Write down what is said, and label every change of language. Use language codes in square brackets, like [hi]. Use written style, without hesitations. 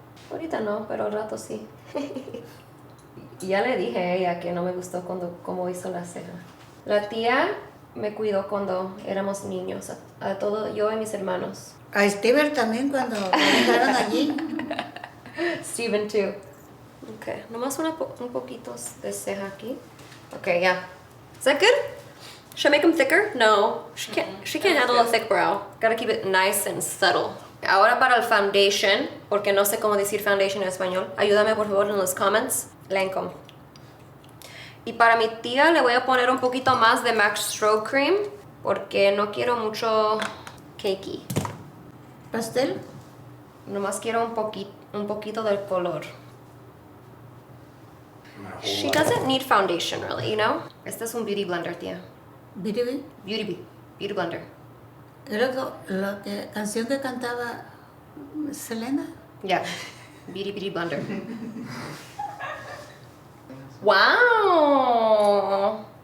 [es] Ahorita no, pero al rato sí. Ya le dije a ella que no me gustó cómo hizo la ceja. La tía me cuidó cuando éramos niños, a todo, yo y mis hermanos. A Steven también cuando lo dejaron allí. [en] Steven too. [es] Okay, nomás un poquito de ceja aquí. [en] Okay, yeah. Is that good? Should I make them thicker? No, she can't handle a thick brow. Gotta keep it nice and subtle. [es] Ahora para el foundation, porque no sé cómo decir foundation en español. Ayúdame por favor en los comments. Lancome. Y para mi tía le voy a poner un poquito más de MAC Stroke Cream, porque no quiero mucho cakey. ¿Pastel? Nomás quiero un poquito del color. [en] She doesn't need foundation really, you know? [es] Este es un beauty blender, tía. [en] ¿Beauty? Beauty blender. [es] Era la canción que cantaba Selena. [en] Yeah. Beauty blender. ¡Wow!